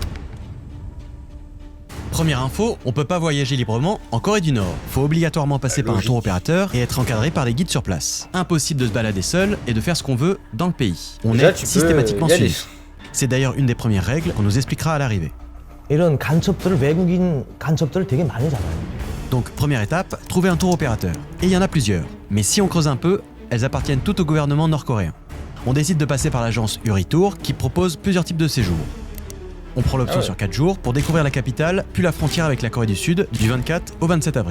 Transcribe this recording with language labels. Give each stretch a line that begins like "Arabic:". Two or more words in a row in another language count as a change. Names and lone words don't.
French: Première info, on peut pas voyager librement en Corée du Nord. Faut obligatoirement passer par un tour opérateur et être encadré par des guides sur place. Impossible de se balader seul et de faire ce qu'on veut dans le pays. On Déjà, est systématiquement peux y aller. suivi. C'est d'ailleurs une des premières règles qu'on nous expliquera à l'arrivée.
Korean: 이런 간첩들 외국인 간첩들 되게 많이 잡아요.
French: Donc première étape, trouver un tour opérateur. Et il y en a plusieurs. Mais si on creuse un peu, elles appartiennent toutes au gouvernement nord-coréen. On décide de passer par l'agence Uritour qui propose plusieurs types de séjours. On prend l'option sur 4 jours pour découvrir la capitale, puis la frontière avec la Corée du Sud du 24 au 27 avril.